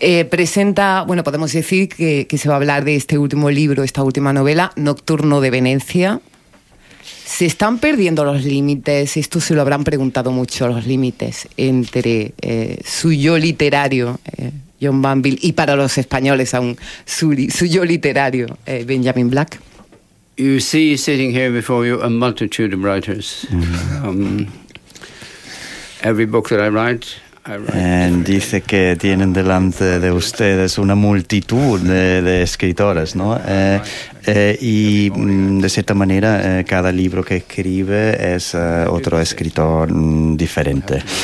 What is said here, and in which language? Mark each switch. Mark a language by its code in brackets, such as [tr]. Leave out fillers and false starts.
[es] Presenta, bueno, podemos decir que se va a hablar de este último libro, esta última novela, Nocturno de Venecia. ¿Se están perdiendo los límites? Esto se lo habrán preguntado mucho, los límites entre su yo literario, John Banville, y para los españoles aún, su yo literario, Benjamin Black. [en] You see sitting here before you a multitude of writers. Every book that I write... [es] Dice que tienen delante de ustedes una multitud de escritores, ¿no? De cierta manera, cada libro que escribe es otro escritor diferente.